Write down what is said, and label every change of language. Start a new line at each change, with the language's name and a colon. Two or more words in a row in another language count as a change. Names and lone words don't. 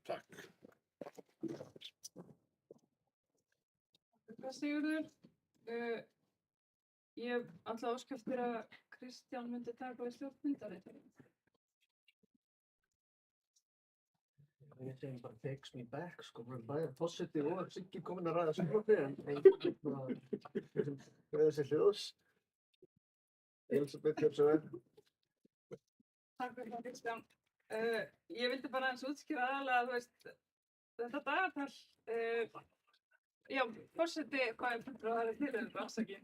Icelandic: Takk. Takk Sigurður. Ég ætla að óska eftir að Kristján myndi taka við stjórn fundarins. Ég segi bara
English: takes me back,
Icelandic: sko. Bæjar fórseti og Siggi komin að ræða sumarfrí, en þessi hljóðs. Elísabet, gjörðu svo vel. Takk fyrir það, Kristján. Ég vildi bara aðeins útskýra aðalega, þetta dagatal, já, forseti bæjarfulltrúa það er tilhöfður, afsakið.